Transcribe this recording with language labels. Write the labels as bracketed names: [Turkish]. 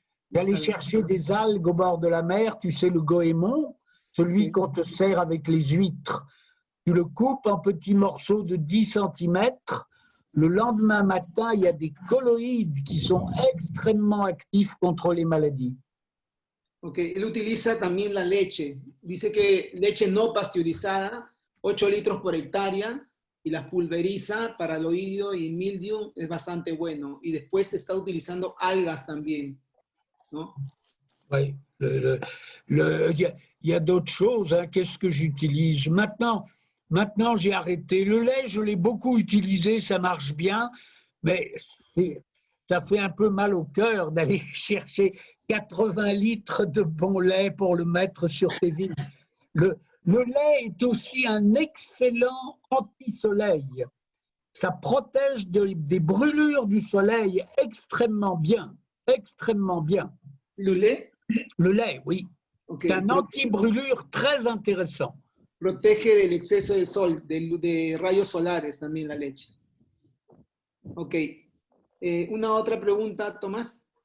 [French] J'allais chercher des algues au bord de la mer, tu sais, le goémon, celui qu'on te sert avec les huîtres. Tu le coupes en petits morceaux de 10 cm. Le lendemain matin, il y a des colloïdes qui sont extrêmement actifs contre les maladies. [Spanish] Ok, él utiliza también la leche. Dice que leche no pasteurizada, 8 litros por hectárea, y las pulveriza para el oidio y el mildium, es bastante bueno. Y después está utilizando algas también, ¿no? [French] Oui, il y a d'autres choses. Hein. Qu'est-ce que j'utilise maintenant, j'ai arrêté. Le lait, je l'ai beaucoup utilisé, ça marche bien, mais ça fait un peu mal au cœur d'aller chercher 80 litres de bon lait pour le mettre sur tes vignes. Le lait est aussi un excellent anti-soleil. Ça protège des brûlures du soleil extrêmement bien. Extrêmement bien. ¿Le lait? Le lait, oui. Okay. C'est un anti-brûlure très intéressant. [Spanish] Protege del exceso de sol, de rayos solares también la leche. Ok. ¿Una otra pregunta, Tomás?